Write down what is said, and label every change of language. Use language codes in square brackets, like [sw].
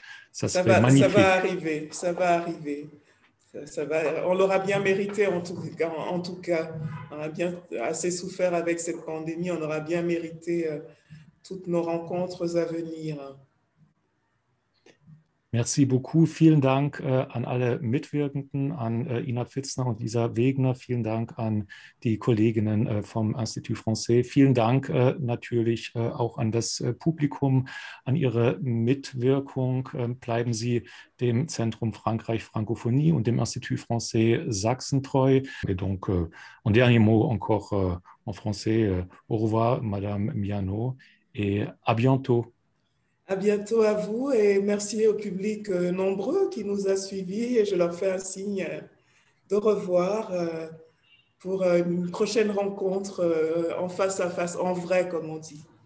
[fr] Ça serait magnifique. Ça va arriver, ça va arriver. On l'aura bien mérité en tout cas. On a bien assez souffert avec cette pandémie, on aura bien mérité toutes nos rencontres à venir. Merci beaucoup. [de] Vielen Dank an alle Mitwirkenden, an Ina Pfitzner und Lisa Wegner. Vielen Dank an die Kolleginnen vom Institut Français. Vielen Dank natürlich auch an das Publikum, an Ihre Mitwirkung. Bleiben Sie dem Zentrum Frankreich Francophonie und dem Institut Français Sachsen treu. [fr] Et donc, un dernier mot encore en français. Au revoir, Madame Miano, et à bientôt. À bientôt à vous et merci au public nombreux qui nous a suivis et je leur fais un signe de revoir pour une prochaine rencontre en face à face, en vrai comme on dit.